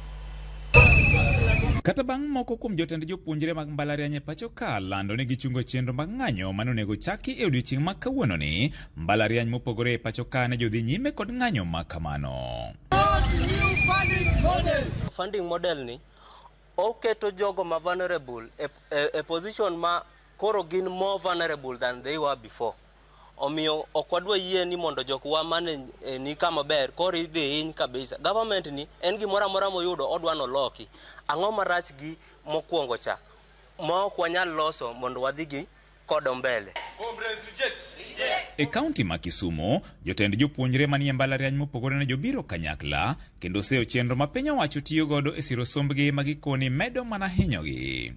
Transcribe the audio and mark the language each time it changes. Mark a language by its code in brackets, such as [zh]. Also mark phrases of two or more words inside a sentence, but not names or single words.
[luo] Kata bang' moko kuom jotend jopuonjre mag mbalariany e pacho ka lando ni gichungo chenro mag ng'anyo manonego chaki e odiechieng' ma kawuono ni, mbalariany mopogore e pacho ka ne jodhi nyime kod ng'anyo ma kamano. [en] Funding model [luo] ni oketo jogo ma [en] vulnerable a position [luo] ma koro gin [en] more vulnerable than they were before. [luo] Omiyo okwadwa yie ni mondo jokwa mane ni kama ber koro idhi hiny kabisa. Government ni en gimoro amora moyudo odwano loki. Ang'o marach gi mokwongo cha ma ok wanyal loso mondo wadhi gi kodo mbele. E kaunti ma Kisumu, jotend jopuonjre manie mbalariany mopogore ne jobiro kanyakla kendo seyo chenro ma piny owacho tiyo godo e siro sombgi ma gikoni medo mana hinyogi.